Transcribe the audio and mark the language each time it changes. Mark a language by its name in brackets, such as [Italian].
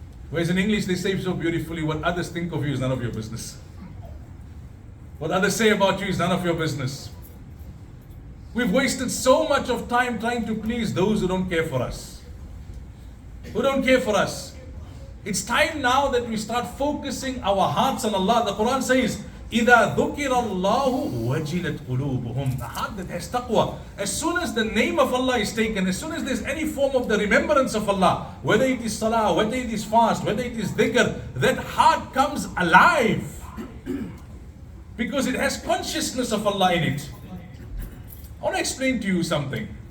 [English] Whereas in English they say so beautifully, what others think of you is none of your business. What others say about you is none of your business. We've wasted so much of time trying to please those who don't care for us. Who don't care for us. It's time now that we start focusing our hearts on Allah. The Quran says, [Arabic] إِذَا ذُكِرَ اللَّهُ وَجِلَتْ قُلُوبُهُم. [English] The heart that has taqwa. As soon as the name of Allah is taken, as soon as there's any form of the remembrance of Allah, whether it is salah, whether it is fast, whether it is dhikr, that heart comes alive. Because it has consciousness of Allah in it. I want to explain to you something.